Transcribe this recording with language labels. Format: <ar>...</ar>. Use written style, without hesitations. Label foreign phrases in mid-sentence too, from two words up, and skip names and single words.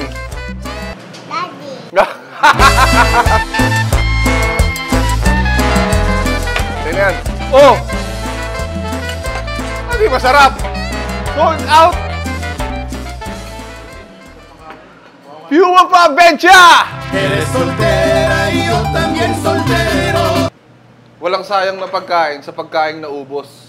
<tl>Daddy. Tingnan. Oh! Hindi masarap.</tl> <en>Sold out.</en> <tl>Puma pa, Bencha!</tl> <es>Eres soltera y yo también soltero.</es> <tl>Walang sayang na pagkain sa pagkain na ubos.</tl>